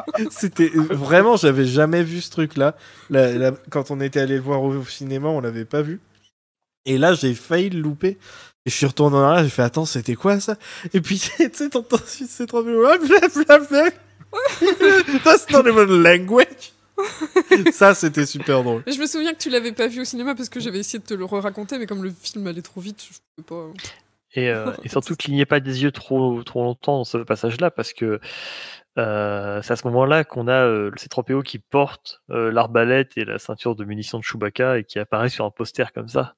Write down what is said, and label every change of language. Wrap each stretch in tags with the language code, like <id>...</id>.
<fr>C'était vraiment, j'avais jamais vu ce truc là. Quand on était allé le voir au cinéma, on l'avait pas vu. Et là, j'ai failli le louper. Et je suis retourné en arrière, j'ai fait attends, c'était quoi ça? Et puis, tu sais, t'entends, c'est trop bien. Blablabla.</fr> <en>That's not even language.</en> <fr>Ça, c'était super drôle. Je me souviens que tu l'avais pas vu au cinéma parce que j'avais essayé de te le raconter, mais comme le film allait trop vite, je pouvais pas. Et surtout, clignez pas des yeux trop longtemps dans ce passage là parce que c'est à ce moment là qu'on a le C-3PO qui porte l'arbalète et la ceinture de munitions de Chewbacca et qui apparaît sur un poster comme ça.</fr>